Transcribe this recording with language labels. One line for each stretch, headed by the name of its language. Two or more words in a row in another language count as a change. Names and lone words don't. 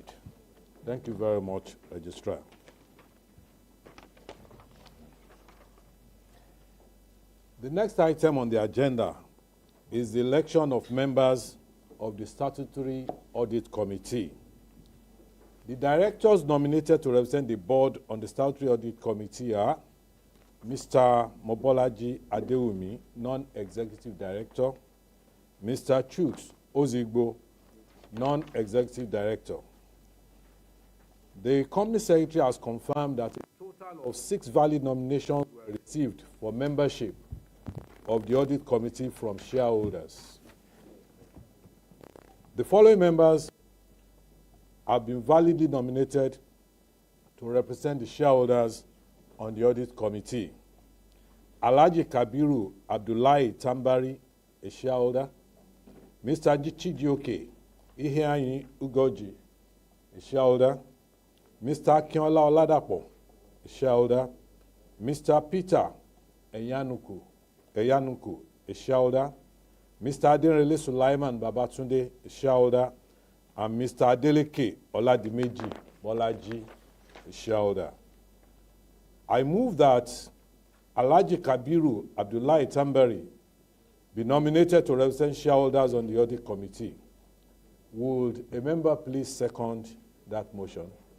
English: Thank you very much, Registrar. The next item on the agenda is the election of members of the Statutory Audit Committee. The directors nominated to represent the board on the Statutory Audit Committee are Mr. Mobolaji Adewumi, Non-Executive Director, Mr. Chuks Ozigbo, Non-Executive Director. The Company Secretary has confirmed that a total of 6 valid nominations were received for membership of the Audit Committee from shareholders. The following members have been validly nominated to represent the shareholders on the Audit Committee. Alhaji Kabiru Abdullahi Tambari, a shareholder. Mr. Chijioke Iheanyi Ugoji, a shareholder. Mr. Akinola Oladapo, a shareholder. Mr. Peter Eyanuku, a shareholder. Mr. Adenrele Sulaiman Babatunde, a shareholder. And Mr. Adeleke Oladimeji Bolaji, a shareholder. I move that Alhaji Kabiru Abdullahi Tambari be nominated to represent shareholders on the Audit Committee. Would a member please second that motion?